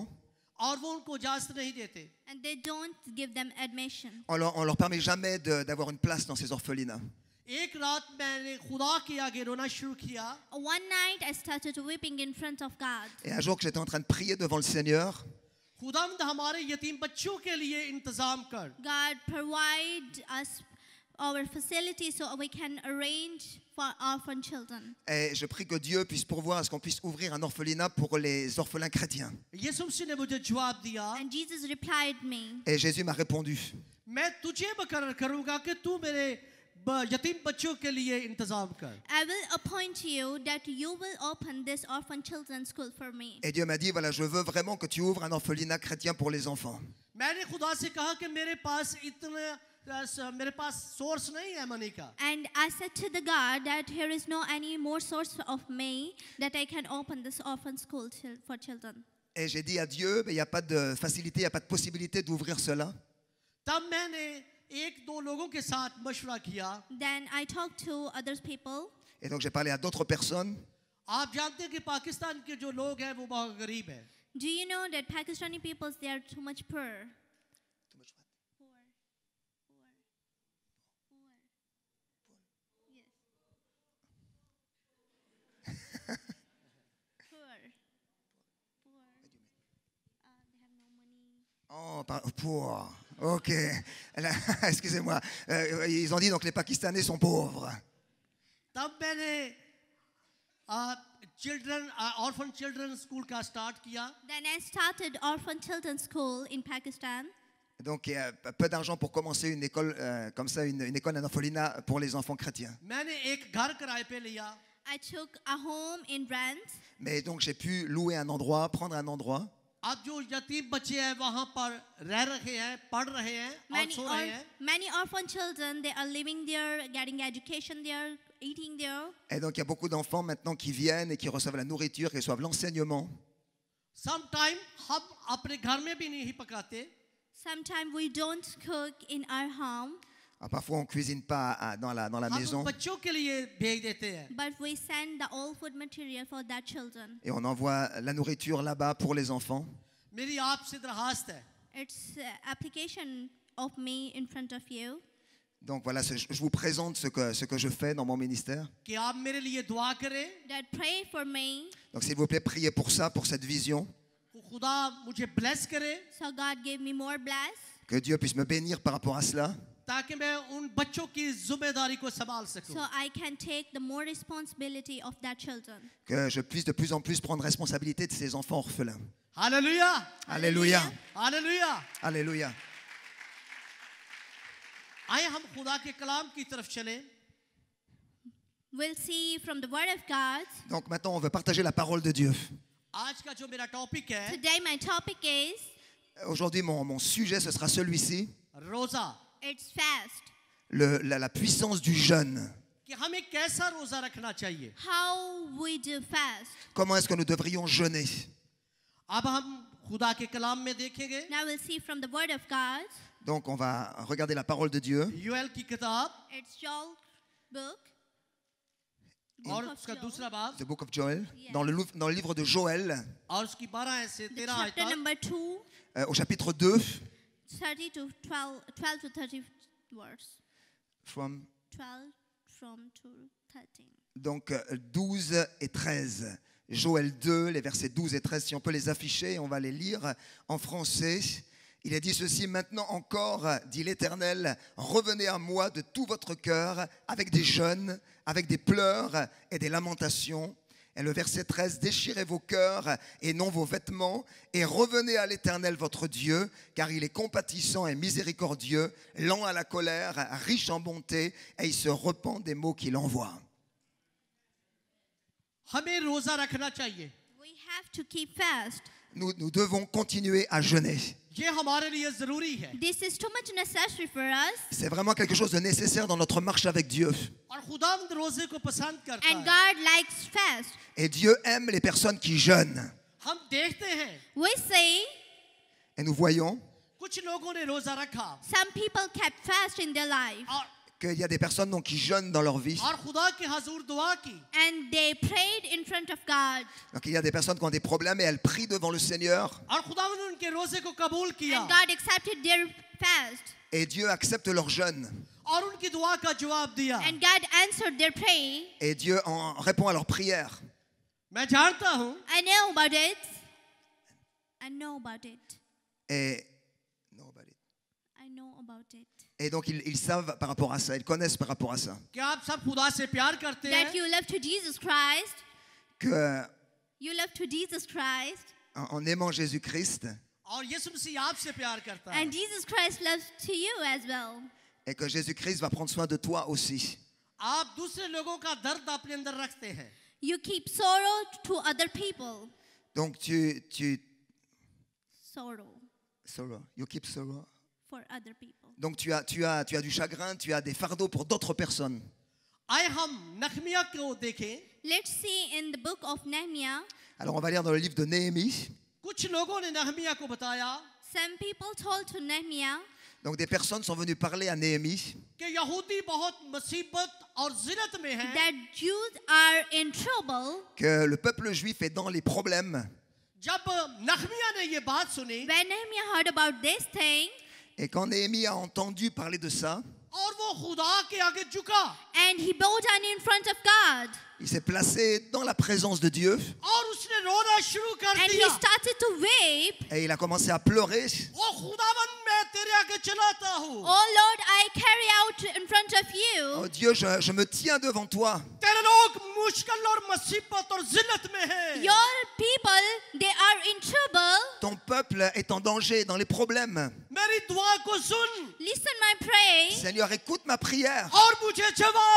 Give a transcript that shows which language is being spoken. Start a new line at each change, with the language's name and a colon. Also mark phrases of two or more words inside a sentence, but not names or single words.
Hindi: और वो उनको इजाजत नहीं देते।
English: and they don't give them admission.
French: on leur permet jamais d'avoir une place dans ces orphelinats.
Hindi: एक रात मैंने खुदा के आगे रोना शुरू किया।
English: One night I started weeping in front of God.
French: Et un jour que j'étais en train de prier devant le Seigneur,
Hindi: खुदावंद हमारे यतीम बच्चों के लिए इंतजाम कर।
English: God provide us our facility so we can arrange for orphan children.
French: et je prie que Dieu puisse pourvoir à ce qu'on puisse ouvrir un orphelinat pour les orphelins chrétiens.
Hindi: यीशु मसीह ने मुझे जवाब दिया,
English: And Jesus replied me,
French: Et Jésus m'a répondu,
Hindi: मैं तुझे मुकर्रर करूंगा कि तू मेरे यतीम बच्चों के लिए इंतजाम कर।
English: I will appoint you that you will open this orphan children's school for me.
French: et Dieu m'a dit, voilà, je veux vraiment que tu ouvres un orphelinat chrétien pour les enfants.
Hindi: मैंने खुदा से कहा कि मेरे पास सोर्स नहीं है मनी का।
English: And I said to the God that here is no any more source of me that I can open this orphan school for children.
French: Et j'ai dit à Dieu, il n'y a pas de facilité, il n'y a pas de possibilité d'ouvrir cela.
Hindi: तब मैंने 1-2 लोगों के साथ मशवरा किया।
English: Then I talked to other people.
French: Et donc j'ai parlé à d'autres personnes.
Hindi: आप जानते हैं कि पाकिस्तान के जो लोग हैं वो बहुत गरीब हैं।
English: Do you know that Pakistani people, they are too much poor? Poor. Yes. Poor. Poor. They have no money.
French: Pour. Ok. Excusez-moi. Ils ont dit donc les Pakistanais sont pauvres.
Hindi: तब मैंने
English: orphan children
Hindi: स्कूल का स्टार्ट किया.
English: Then I started orphan children's school in Pakistan.
French: Donc il y a peu d'argent pour commencer une école comme ça, une école en orphelinat pour les enfants chrétiens.
Hindi: मैंने एक घर किराए पे लिया.
English: I took a home in rent.
French: Mais donc j'ai pu louer un endroit, prendre un endroit.
Hindi: अब जो यतीम बच्चे हैं वहाँ पर रह रहे हैं, पढ़ रहे हैं और सो रहे हैं.
English: Many orphan children, they are living there, getting education there, eating there.
French: Et donc il y a beaucoup d'enfants maintenant qui viennent et qui reçoivent la nourriture, qui reçoivent l'enseignement.
Hindi: Sometime हम अपने घर में भी नहीं पकाते.
English: Sometimes we don't cook in our home,
French: Alors, parfois on cuisine pas dans la
Hindi: हम
French: maison
Hindi: बच्चों के लिए भेज देते हैं.
English: but we send the all food material for that children.
French: et on envoie la nourriture là-bas pour les enfants.
Hindi: मेरी आपसे दरखास्त है
English: It's application of me in front of you
French: Donc voilà, je vous présente ce que je fais dans mon ministère.
Hindi: कि आप मेरे लिए दुआ करें
English: that pray for me
French: Donc s'il vous plaît, priez pour ça, pour cette vision.
Hindi: कि खुदा मुझे ब्लेस करे
English: so God give me more bless
French: Que Dieu puisse me bénir par rapport à cela.
Hindi: ताकि मैं उन बच्चों की जिम्मेदारी को संभाल सकूं.
English: so I can take the more responsibility of that children.
French: Que je puisse de plus en plus prendre responsabilité de ces enfants orphelins.
Hindi: हालेलुया
French: Alléluia.
Hindi: हालेलुया.
French: Alléluia.
Hindi: आइए हम खुदा के कलाम की तरफ चलें.
English: We'll see from the word of God.
French: Donc maintenant, on veut partager la parole de Dieu.
Hindi: आज का जो मेरा टॉपिक है
English: Today my topic is
French: Aujourd'hui, mon sujet, ce sera celui-ci.
Hindi: रोजा.
English: it's fast.
French: La puissance du jeûne.
Hindi: कि हमें कैसा रोजा रखना चाहिए.
English: How we do fast.
French: Comment est-ce que nous devrions jeûner?
Hindi: अब हम खुदा के कलाम में देखेंगे.
English: Now we'll see from the word of God.
French: Donc on va regarder la parole de Dieu.
Hindi: यूएल की किताब
English: It's Joel book.
Hindi: और
English: Book of
Hindi: उसका
English: Joel.
Hindi: दूसरा बाब
English: The Book of Joel. Yeah.
French: Dans le livre de Joël,
Hindi: और उसकी 12 से
English: The
Hindi: 13 आयत
English: chapter तक. number 2,
French: au chapitre 2,
English: 30 to 12 to 30 verse. from 12 from to 13.
French: donc 12 et 13. Joël 2, les versets 12 et 13, si on peut les afficher, on va les lire en français. Il est dit ceci: maintenant encore, dit l'Éternel, revenez à moi de tout votre cœur, avec des jeûnes, avec des pleurs et des lamentations. Et le verset 13, déchirez vos cœurs et non vos vêtements, et revenez à l'Éternel votre Dieu, car il est compatissant et miséricordieux, lent à la colère, riche en bonté, et il se repent des maux qu'il envoie.
Hindi: हमें रोजा रखना चाहिए.
English: We have to keep fast.
French: Nous devons continuer à jeûner.
Hindi: ये हमारे लिए जरूरी है.
English: This is too much necessary for us.
French: C'est vraiment quelque chose de nécessaire dans notre marche avec Dieu.
Hindi: और खुदावंद रोजे को पसंद करता
English: And
Hindi: है.
English: God likes fast.
French: Et Dieu aime les personnes qui jeûnent.
Hindi: हम देखते हैं
English: We see
French: Et nous voyons
Hindi: कुछ लोगों ने रोजा रखा
English: some people kept fast in their life.
Hindi: और
French: qu'il y a des personnes donc, qui jeûnent dans leur vie.
Hindi: खुदा के हजूर दुआ की.
English: And they prayed in front of God.
French: Donc il y a des personnes qui ont des problèmes et elles prient devant le Seigneur.
Hindi: और खुदावंद ने उनके रोजे को कबूल किया.
English: And God accepted their fast.
French: Et Dieu accepte leur jeûne.
Hindi: और उनकी दुआ का जवाब दिया.
English: And God answered their prayer.
French: Et Dieu en répond à leurs prières.
Hindi: मैं जानता हूँ
English: I know about it. I know about it.
French: Et,
English: I know about it.
French: et donc ils savent par rapport à ça, ils connaissent par rapport à ça.
Hindi: कि आप सब खुदा से प्यार करते
English: That
Hindi: हैं.
English: you love to Jesus Christ.
French: Que
English: You love to Jesus Christ.
French: en aimant Jésus-Christ
Hindi: और यीशु मसीह आपसे प्यार करता है.
English: And Jesus Christ loves to you as well.
French: et que Jésus-Christ va prendre soin de toi aussi.
Hindi: आप दूसरे लोगों का दर्द अपने अंदर रखते हैं.
English: You keep sorrow to other people.
French: Donc
English: Sorrow you keep sorrow. for other people.
French: Donc tu as du chagrin, tu as des fardeaux pour d'autres personnes.
Hindi: आए हम नखमिया को देखें.
English: Let's see in the book of Nehemiah.
French: Alors on va lire dans le livre de Néhémie.
Hindi: कुछ लोगों ने नहमिया को बताया
English: Some people told to Nehemiah
French: Donc des personnes sont venues parler à Néhémie
Hindi: कि यहूदी बहुत मुसीबत और जिल्लत में हैं.
English: that Jews are in trouble.
French: que le peuple juif est dans les problèmes.
Hindi: जब नहमिया ने ये बात सुनी
English: When Nehemiah heard about this thing,
French: Et quand Néhémie a entendu parler de ça,
Hindi: और वो खुदा के आगे झुका
English: and he bowed down in front of God.
French: Il s'est placé dans la présence de Dieu
Hindi: और उसने रोना शुरू कर
English: And he
Hindi: दिया
English: started to weep.
French: et il a commencé à pleurer.
Hindi: ओ खुदावन मैं तेरे आगे चलाता हूँ
English: Oh Lord, I carry out in front of you.
French: Oh Dieu, je me tiens devant toi.
Hindi: तेरे लोग मुश्किल और मुसीबत और जिल्लत में हैं
English: Your people, they are in trouble.
French: Ton peuple est en danger, dans les problèmes.
Hindi: मेरी दुआ को सुन
English: Listen my prayer
French: Seigneur, écoute ma prière.
Hindi: और मुझे जवाब